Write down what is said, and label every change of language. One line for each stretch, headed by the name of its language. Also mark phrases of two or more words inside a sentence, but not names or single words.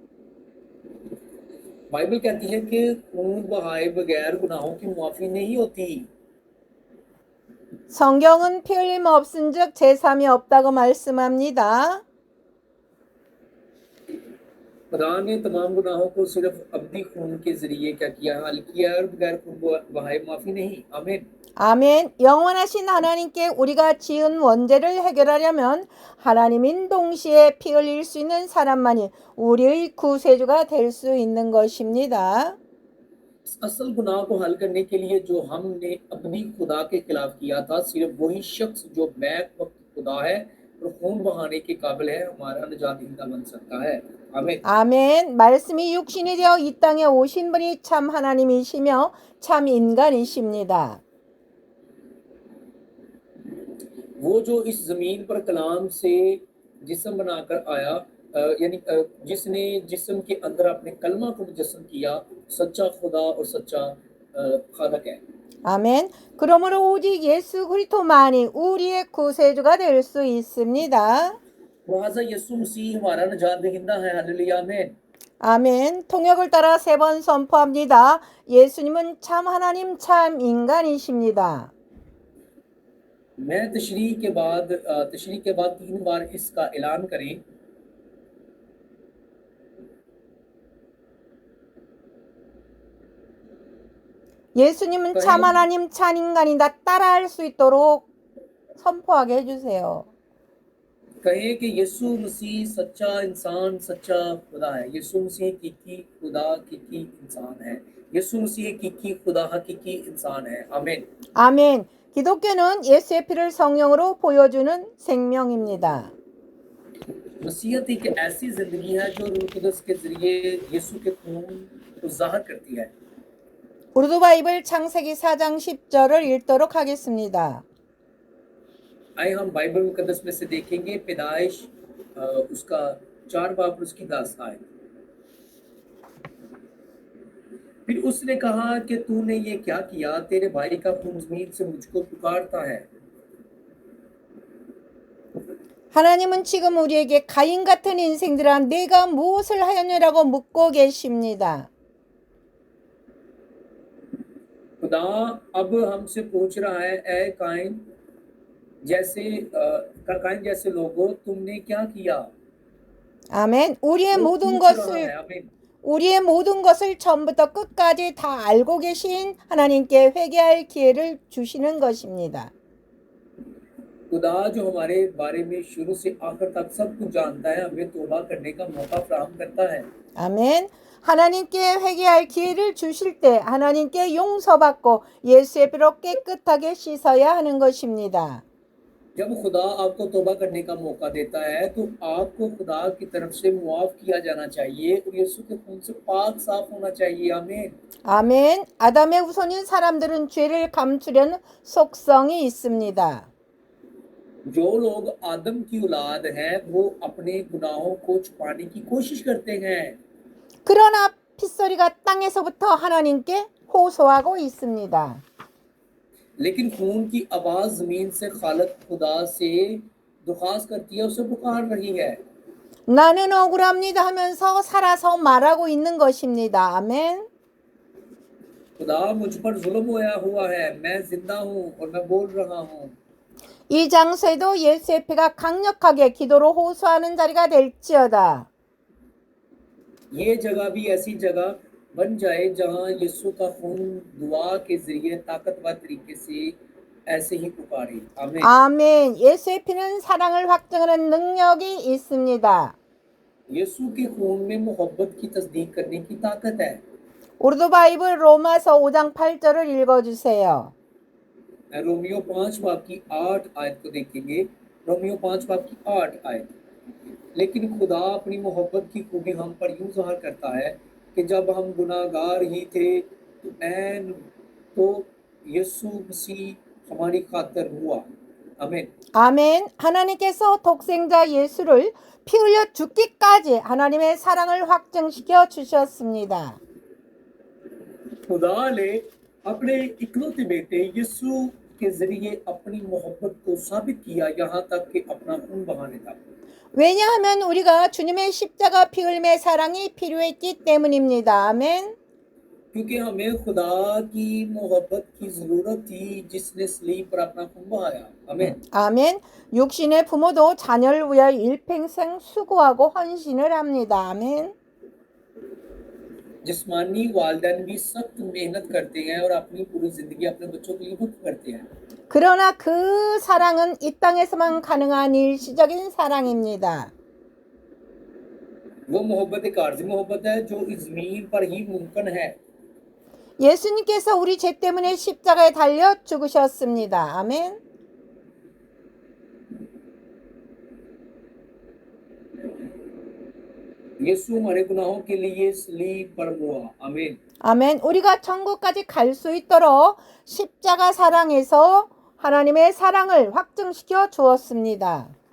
Urdu: بائبل کہتی ہے کہ خون بہائے بغیر گناہوں کی معافی نہیں ہوتی.
Korean: 성경은 피 흘림 없은즉 제삼이 없다고 말씀합니다.
Urdu: خدا نے تمام گناہوں کو صرف ابدی خون کے ذریعے کیا کیا، حل کیا اور بغیر خون بہائے معافی نہیں. आमीन।
Korean: 아멘. 영원하신 하나님께 우리가 지은 원죄를 해결하려면 하나님인 동시에 피 흘릴 수 있는 사람만이 우리의 구세주가 될 수 있는 것입니다.
Urdu: اصل گناہ کو حل کرنے کے لیے جو ہم نے اپنی خدا کے خلاف کیا تھا، صرف وہی شخص جو بیک وقت خدا ہے اور خون بہانے کے قابل ہے، ہمارا نجات دہندہ بن سکتا ہے. आमीन।
Korean: 아멘. 말씀이 육신이 되어 이 땅에 오신 분이 참 하나님이시며 참 인간이십니다.
Urdu: وہ جو اس زمین پر کلام سے جسم بنا کر آیا، یعنی جس نے جسم کے اندر اپنے کلمہ کو مجسم کیا، سچا خدا اور سچا خالق ہے.
Korean: 아멘. 그러므로 오직 예수 그리스도만이 우리의 구세주가 될 수 있습니다.
Urdu: لہٰذا یسوع مسیح ہمارا نجات دہندہ ہے. ہللویاہ، آمین.
Korean: 아멘. 통역을 따라 3번 선포합니다. 예수님은 참 하나님 참 인간이십니다.
Urdu: میں تشریح کے بعد 3 بار اس کا اعلان کریں.
Korean: 예수님은 참 하나님 참 인간이다 따라할 수 있도록 선포하게 해주세요.
Urdu: کہیں کہ یسوع مسیح سچا انسان سچا خدا ہے. یسوع مسیح حقیقی خدا حقیقی انسان ہے۔ یسوع مسیح حقیقی خدا حقیقی انسان ہے. आमीन।
Korean: 아멘. 기독교는 예수의 피를 성령으로 보여주는 생명입니다.
Urdu: مسیحیت ایک ایسی زندگی ہے جو روح قدس کے ذریعے یسوع کے خون کو ظاہر کرتی ہے.
Korean: 우르두 바이블 창세기 4장 10절을 읽도록 하겠습니다.
Urdu: آئے ہم بائبل مقدس میں سے دیکھیں گے پیدائش اس کا 4 باب اس کی 10 آیت. پھر اس نے کہا کہ تو نے یہ کیا کیا، تیرے بھائی کا خون زمین سے مجھ کو پکارتا ہے.
Korean: 하나님은 지금 우리에게 가인 같은 인생들아 내가 무엇을 하였느라고 묻고 계십니다.
Urdu: خدا اب ہم سے پوچھ رہا ہے، اے قائن جیسے لوگوں، تم نے کیا کیا?
Korean: 아멘.
Urdu: وہ آمین.
Korean: 우리의 모든 것을 처음부터 끝까지 다 알고 계신 하나님께 회개할 기회를 주시는 것입니다.
Urdu: خدا جو ہمارے بارے میں شروع سے آخر تک سب کچھ جانتا ہے، ہمیں توبہ کرنے کا موقع فراہم کرتا ہے.
Korean: 아멘. 하나님께 회개할 기회를 주실 때 하나님께 용서받고 예수의 피로 깨끗하게 씻어야 하는 것입니다.
Urdu: جب خدا آپ کو توبہ کرنے کا موقع دیتا ہے تو آپ کو خدا کی طرف سے معاف کیا جانا چاہیے اور یسوع کے خون سے پاک صاف ہونا چاہیے. आमीन।
Korean: 아멘. 아담의 후손인 사람들은 죄를 감추려는 속성이 있습니다.
Urdu: جو لوگ آدم کی اولاد ہیں وہ اپنے گناہوں کو چھپانے کی کوشش کرتے ہیں,
Korean: 그러나 핏소리가 땅에서부터 하나님께 호소하고 있습니다.
Urdu: لیکن خون کی آواز زمین سے خالق خدا سے درخواست کرتی ہے، اسے پکار رہی ہے.
Korean: 나는 억울합니다 하면서 살아서 말하고 있는 것입니다. 아멘.
Urdu: خدا مجھ پر ظلم ہویا ہوا ہے، میں زندہ ہوں اور میں بول رہا ہوں.
Korean: 이 장소에도 예수의 피가 강력하게 기도로 호소하는 자리가 될지어다.
Urdu: یہ جگہ بھی ایسی جگہ بن جائے جہاں یسوع کا خون دعا کے ذریعے طاقتور طریقے سے ایسے ہی پکارے. आमीन।
Korean: 아멘. 예수의 피는 사랑을 확증하는 능력이 있습니다.
Urdu: یسوع کے خون میں محبت کی تصدیق کرنے کی طاقت ہے.
Korean: 우르두 바이블 로마서 5장 8절을 읽어주세요.
Urdu: رومیو 5 باب کی 8 آیت کو دیکھیں گے. رومیو 5 باب کی 8 آیت. لیکن خدا اپنی محبت کی خوبی ہم پر یوں ظاہر کرتا ہے کہ جب ہم گنہگار ہی تھے تو یسوع مسیح ہماری خاطر ہوا. आमीन।
Korean: 아멘. 하나님께서 독생자 예수를 피 흘려 죽기까지 하나님의 사랑을 확증시켜 주셨습니다.
Urdu: خدا نے اپنے اکلوتے بیٹے یسوع کے ذریعے اپنی محبت کو ثابت کیا، یہاں تک کہ اپنا خون بہانے تک.
Korean: 왜냐하면 우리가 주님의 십자가 피 흘림의 사랑이 필요했기 때문입니다. 아멘.
Urdu: کیونکہ ہمیں خدا کی محبت کی ضرورت تھی جس نے صلیب پر اپنا خون بہایا. आमीन।
Korean: 아멘. 육신의 부모도 자녀를 위하여 일평생 수고하고 헌신을 합니다. 아멘.
Urdu: جسمانی والدین بھی سخت محنت کرتے ہیں اور اپنی پوری زندگی اپنے بچوں کے لیے وقت کرتے ہیں.
Korean: 그러나 그 사랑은 이 땅에서만 가능한 일시적인 사랑입니다.
Urdu: وہ محبت ایک عارضی محبت ہے جو اس زمین پر ہی ممکن ہے.
Korean: 예수님께서 우리 죄 때문에 십자가에 달려 죽으셨습니다. 아멘.
Urdu: یسوع ہمارے گناہوں کے لیے صلیب پر ہوا. आमीन।
Korean: 아멘. 우리가 천국까지 갈 수 있도록 십자가 사랑에서 하나님의 사랑을 확증시켜 주었습니다.